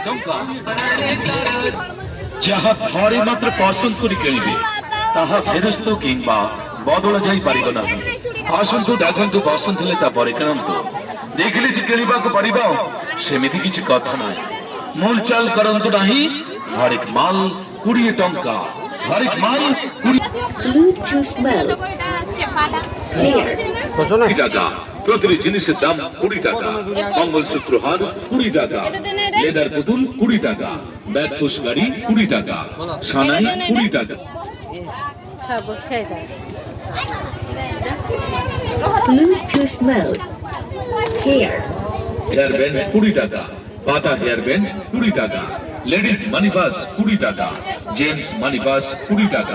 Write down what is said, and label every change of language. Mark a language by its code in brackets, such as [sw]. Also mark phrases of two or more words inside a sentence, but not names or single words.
[or] ଯାହା ଥରେ ମାତ୍ର ପସନ୍ଦ କରି କିଣିବେ ତାହା ଫେରସ୍ତ କିମ୍ବା ବଦଳା ଯାଇପାରିବ ନାହିଁ। ଆସନ୍ତୁ ଦେଖନ୍ତୁ, ପସନ୍ଦ ହେଲେ ତାପରେ କିଣନ୍ତୁ। ଦେଖିଲେ ଯେ କିଣିବାକୁ ପଡ଼ିବ ସେମିତି କିଛି କଥା ନାହିଁ। ମୂଲଚାଲ କରନ୍ତୁ ନାହିଁ। ହରେକ ମାଲ 20 ଟଙ୍କା, ହରେକ ମାଲ 20 টাকা। [bn] প্রতিটি জিনিসের দাম 20 টাকা। মঙ্গলসূত্র হার 20 টাকা, লেদার পুতুল 20 টাকা, ব্যাগ পুশ গাড়ি 20 টাকা, সানাই 20 টাকা। [en] Bluetooth mode. Here. hair band [bn] 20 টাকা, পাতা [en] hair band [bn] 20 টাকা, [en] ladies money bag [bn] 20 টাকা, [en] gents money bag [bn] 20 টাকা।